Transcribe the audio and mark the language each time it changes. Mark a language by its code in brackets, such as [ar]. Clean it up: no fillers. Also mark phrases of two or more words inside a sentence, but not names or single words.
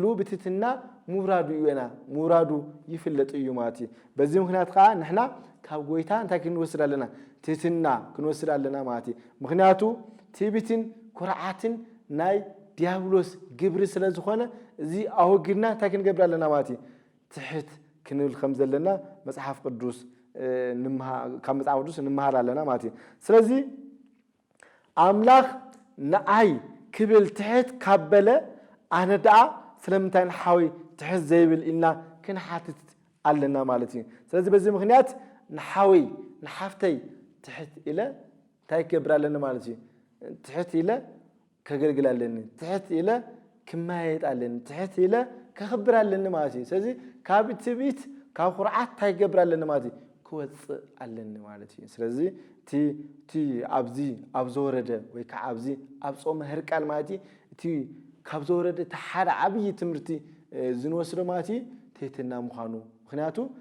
[ti] ብትትና ሙራዱ ይወና ሙራዱ ይፍለጥ እዩ ማለት እዩ በዚ ምክንያት ከዓ ንሕና ካብ ጎይታ እንታይ ክንወስድ ኣለና ትሕትና ክንወስድ ኣለና ማለት እዩ ምክንያቱ ትዕቢትን ኩርዓትን ናይ ዲያብሎስ ግብሪ ስለ ዝኾነ እዚ አወግድና እንታይ ክንገብር ኣለና ማለት እዩ ትሕት ክንብል ከም ዘለና መጽሐፍ ቅዱስ ካብ መጽሐፍ ቅዱስ ንመሃር ኣለና ማለት እዩ ስለዚህ አምላኽ ንአይ ክብል ትሕት ካበለ ኣነ ደኣ ስለምንታይ ንሓዊ ትሕት ዘይብል ኢልና ክንሓትት ኣለና ማለት እዩ [am] ስለዚህ በዚህ ምክንያት [ti] ንሓዊ ንሓፍተይ ትሕት ኢለ እንታይ ክገብር ኣለኒ ማለት እዩ ትሕት ኢለ ከገልግል ኣለኒ ትሕት ኢለ ክማየጥ ኣለኒ ትሕት ኢለ ከኽብር ኣለኒ ማለት እዩ ስለዚህ ካብ ትዕቢት ካብ ኩርዓት እንታይ ክገብር ኣለኒ ማለት እዩ ክወፅእ ኣለኒ ማለት እዩ ስለዚህ እቲ ኣብ ዘወረደ ወይ ከዓ ኣብዚ ኣብ ጾመ ህርቃል ማለት እዩ እቲ ካብ ዘወረደ እቲ ሓደ ዓብይ ትምህርቲ ዝንወስዶ ማለት እዩ ትሕትና ምዃኑ ምክንያቱ